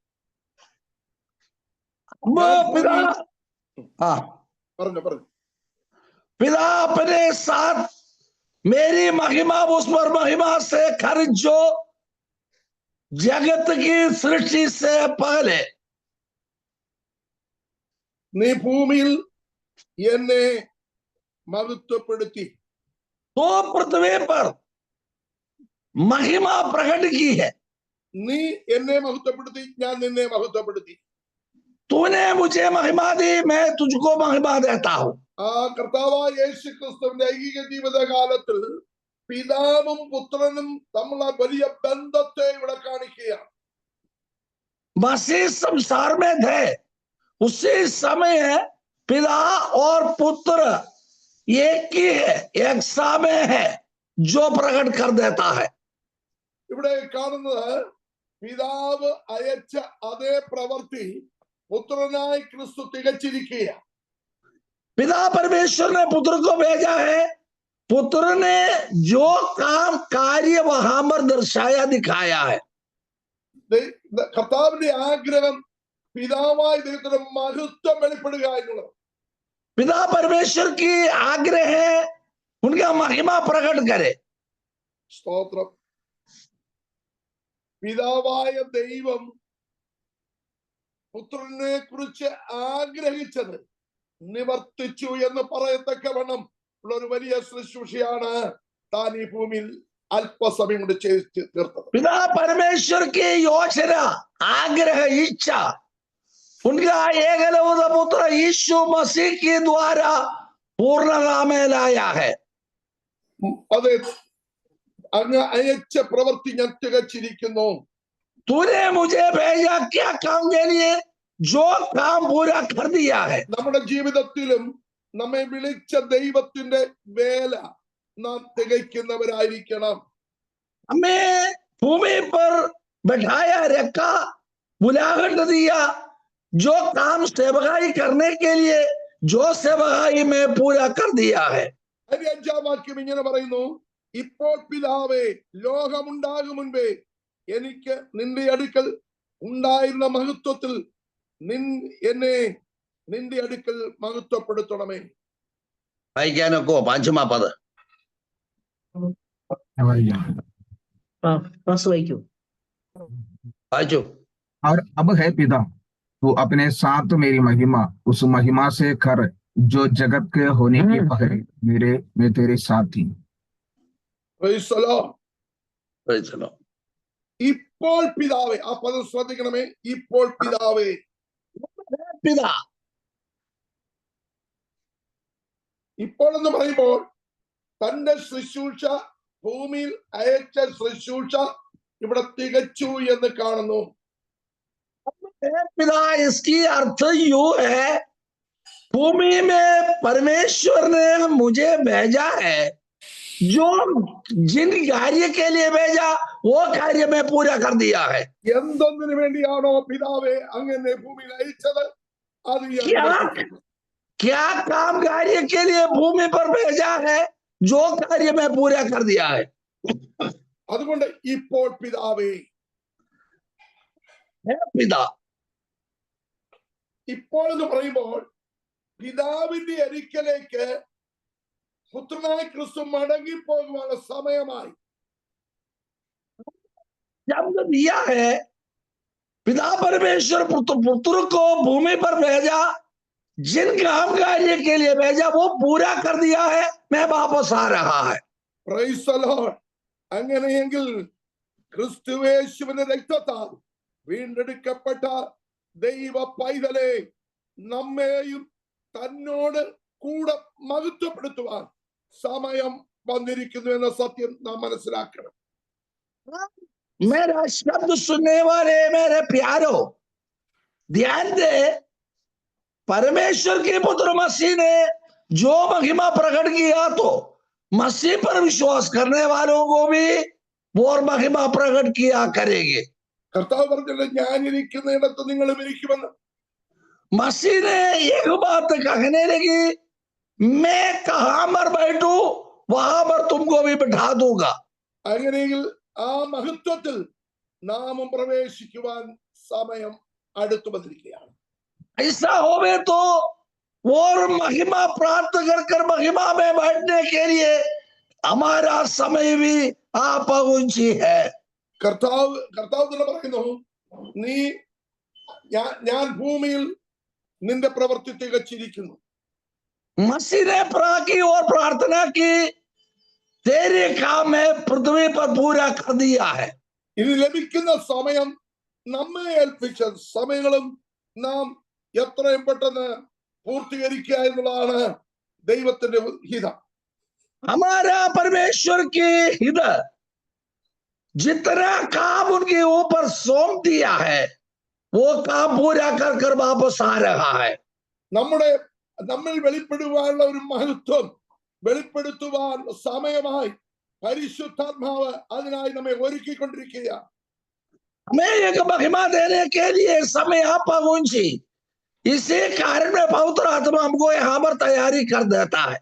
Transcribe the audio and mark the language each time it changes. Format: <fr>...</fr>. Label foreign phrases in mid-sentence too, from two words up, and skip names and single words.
<hi>पिता</hi> <ml>പറഞ്ഞു</ml> <hi>पिता अपने साथ मेरी महिमा उस पर महिमा से कर जो जगत की सृष्टि से पहले.</hi> <ml>നീ ഭൂമിയിൽ എന്നെ മഹത്വപ്പെടുത്തി.</ml> <hi>तो पृथ्वी पर महिमा प्रकट की है.</hi> <ml>നീ എന്നെ മഹത്വപ്പെടുത്തി, ഞാൻ നിന്നെ മഹത്വപ്പെടുത്തി.</ml> <hi>तूने मुझे महिमा दी, मैं तुझको महिमा देता हूं.</hi> <ml>ആ കർത്താവായ യേശു ക്രിസ്തുവിന്റെ ഐഹിക ജീവിത കാലത്തിൽ പിതാവും പുത്രനും തമ്മിലുള്ള വലിയ ബന്ധത്തെ ഇവിടെ കാണിക്കുകയാണ്.</ml> <hi>मसीह संसार में थे, उसी समय पिता और पुत्र एक ही है, एक सामे है, जो प्रकट कर देता है.</hi> <ml>ഇവിടെ കാണുന്നത് പിതാവ് അയച്ച അതേ പ്രവൃത്തി പുത്രനായ ക്രിസ്തു തികച്ചിരിക്കുകയാണ്.</ml> <hi>पिता परमेश्वर ने पुत्र को भेजा है, पुत्र ने जो काम कार्य वहां पर दर्शाया दिखाया है.</hi> <ml>കർത്താവിന്റെ ആഗ്രഹം പിതാവായ ദൈവത്തിന്റെ മഹത്വം വെളിപ്പെടുക എന്നുള്ളത്.</ml> <hi>पिता परमेश्वर की आग्रह है उनका महिमा प्रकट करे.</hi> <ml>സ്തോത്രം. പിതാവായ ദൈവം പുത്രനെ കുറിച്ച് ആഗ്രഹിച്ചത് നിവർത്തിച്ചു എന്ന് പറയത്തക്കവണ്ണം ഉള്ള ഒരു വലിയ ശുശ്രൂഷയാണ് താൻ ഈ ഭൂമിയിൽ അല്പസമയം കൊണ്ട് ചെയ്ത് തീർത്തത്.</ml> <hi>पिता परमेश्वर की योजना, आग्रह, इच्छा उनका एकलौता पुत्र यीशु मसीह के द्वारा पूर्णता में लाया है.</hi> <ml>അതെ, അങ്ങ് അയച്ച പ്രവൃത്തി ഞാൻ തികച്ചിരിക്കുന്നു.</ml> <hi>तूने मुझे भेजा क्या काम के लिए, जो काम पूरा कर दिया है.</hi> <ml>നമ്മുടെ ജീവിതത്തിലും നമ്മെ വിളിച്ച ദൈവത്തിന്റെ വേല നാം തികയ്ക്കുന്നവരായിരിക്കണം.</ml> <hi>हमें भूमि पर बैठाया, रखा, बुलाहट दिया, जो काम सेवकाई करने के लिए जो सेवकाई में पूरा कर दिया है.</hi> <ml>5-ാം വാക്യം ഇങ്ങനെ പറയുന്നു, ഇപ്പോൾ പിതാവേ, ലോകമുണ്ടാകും മുൻപേ എനിക്ക് നിന്റെ അടുക്കൽ ഉണ്ടായിരുന്ന മഹത്വത്തിൽ എന്നെ നിന്റെ അടുക്കൽ മഹത്വപ്പെടുത്തണമേ. വായിക്കാനൊക്കെ 5-ാം പദം वाइचो.</ml> <hi>और अब है पिता, तू अपने साथ मेरी महिमा उस महिमा से कर जो जगत के होने के पहले मैं तेरे साथ थी.</hi> <en>Praise the Lord. Praise the Lord.</en> <ml>ഇപ്പോൾ പിതാവേ, ആ പദം ശ്രദ്ധിക്കണമേ, ഇപ്പോൾ പിതാവേ.</ml> <hi>पिता</hi> <ml>ഇപ്പോൾ എന്ന് പറയുമ്പോൾ തന്റെ ശുശ്രൂഷ, ഭൂമിയിൽ അയച്ച ശുശ്രൂഷ ഇവിടെ തികച്ചു എന്ന് കാണുന്നു.</ml> <hi>पिता इसकी अर्थ यू है, भूमि में परमेश्वर ने मुझे भेजा है, जो जिन कार्य के लिए भेजा वो कार्य में पूरा कर दिया है.</hi> <ml>എന്തൊന്നിനു വേണ്ടിയാണോ പിതാവേ അങ്ങനെ ഭൂമിയിൽ അയച്ചത്, അത്</ml> <hi>क्या काम कार्य के लिए भूमि पर भेजा है जो कार्य मैं पूरा कर दिया है।</hi> <ml>അതുകൊണ്ട് ഇപ്പോൾ പിതാവേ,</ml> <hi>हे पिता,</hi> <ml>ഇപ്പോൾ എന്ന് പറയുമ്പോൾ പിതാവിന്റെ അരിക്കലേക്ക് പുത്രനായ ക്രിസ്തു മടങ്ങി പോകുവാനുള്ള സമയമായി.</ml> <hi>जब दिया है, पिता परमेश्वर पुत्र को भूमि पर भेजा, जिन काम कार्य के लिए भेजा वो पूरा कर दिया है, मैं वापस आ रहा है।</hi> <en>Praise the Lord.</en> <ml>അങ്ങനെയെങ്കിൽ ക്രിസ്തുയേശുവിന്റെ രക്തത്താൽ വീണ്ടെടുക്കപ്പെട്ട ദൈവ പൈതലെ നമ്മെയും തന്നോട് കൂടെ മഹത്വപ്പെടുത്തുവാൻ സമയം വന്നിരിക്കുന്നു എന്ന സത്യം നാം മനസ്സിലാക്കണം.</ml> <hi>मेरा शब्द सुनने वाले मेरे प्यारो, ध्यान दे, परमेश्वर के पुत्र मसीह ने जो महिमा प्रकट किया तो मसीह पर विश्वास करने वालों को भी वो महिमा प्रकट किया करेंगे।</hi> <ml>കർത്താവ് പറഞ്ഞല്ലോ, ഞാനിരിക്കുന്നിടത്ത് നിങ്ങളും ഇരിക്കുമെന്ന്.</ml> <hi>मसीह ने एक बात कहने लगी, मैं कहां पर बैठू वहां पर तुमको भी बिठा दूंगा।</hi> <ml>അങ്ങനെയെങ്കിൽ ആ മഹത്വത്തിൽ നാമും പ്രവേശിക്കുവാൻ സമയം അടുത്തു വന്നിരിക്കുകയാണ്.</ml> <hi>ऐसा होवे तो और महिमा प्राप्त कर महिमा में बैठने के लिए हमारा समय भी आ पहुंची है।</hi> <ml>കർത്താവ് തന്നെ പറയുന്നു, നീ ഞാൻ ഭൂമിയിൽ നിന്റെ പ്രവൃത്തി തികച്ചിരിക്കുന്നു.</ml> <hi>मसीह ने की और प्रार्थना की, तेरे काम में पृथ्वी पर पूरा कर दिया है।</hi> <ml>ഇനി ലഭിക്കുന്ന സമയം നമ്മെ ഏൽപ്പിച്ച സമയങ്ങളും നാം എത്രയും പെട്ടെന്ന് പൂർത്തീകരിക്കുക എന്നുള്ളതാണ് ദൈവത്തിന്റെ ഹിതം.</ml> <hi>हमारा परमेश्वर की हित जितना काम उनके ऊपर सौंप दिया है वो काम पूरा कर वापस आ रहा है।</hi> <ml>നമ്മിൽ വെളിപ്പെടുവാനുള്ള ഒരു മഹത്വം വെളിപ്പെടുത്തുവാൻ സമയമായി പരിശുദ്ധാത്മാവ് അതിനായി നമ്മെ ഒരുക്കിക്കൊണ്ടിരിക്കുകയാണ്.</ml> <hi>हमें एक महिमा देने के लिए समय आ पहुंची, इसी कारण में पवित्र आत्मा हमको यहाँ पर तैयारी कर देता है।</hi>